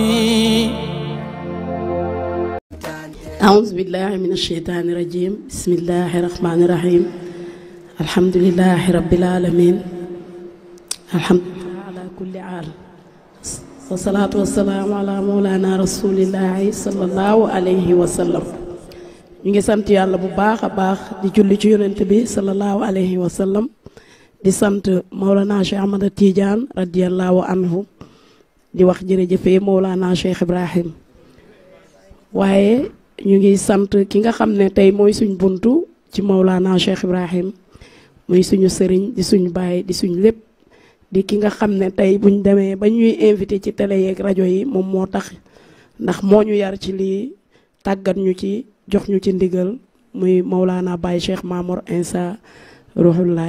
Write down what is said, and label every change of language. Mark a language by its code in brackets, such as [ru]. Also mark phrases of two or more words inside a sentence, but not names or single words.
[ar] أعوذ بالله من الشيطان الرجيم. بسم الله الرحمن الرحيم. الحمد لله رب العالمين. الحمد لله على كل حال والصلاة والسلام على مولانا رسول الله صلى الله عليه وسلم. [wo] ñu ngi sant yàlla bu baax a baax di julli ci yonent bi [ar] صلى الله عليه وسلم [wo] di sant Mawlana Cheikh Ahmad Tidiane [ar] رضي الله عنه [wo] di wax jërëjëfee Mawlana Cheikh Ibrahim. waaye ñu ngi sant ki nga xam ne tey mooy suñ buntu ci Mawlana Cheikh Ibrahim muy suñu sëriñ di suñu baay di suñu lépp di ki nga xam ne tey buñ demee ba ñuy invité ci télé yeeg rajo yi moom moo tax ndax moo ñu yar ci lii tàggat ñu ci jox ñu ci ndigal muy Mawlana Baye Cheikh Mamour Insa Ruhullahi.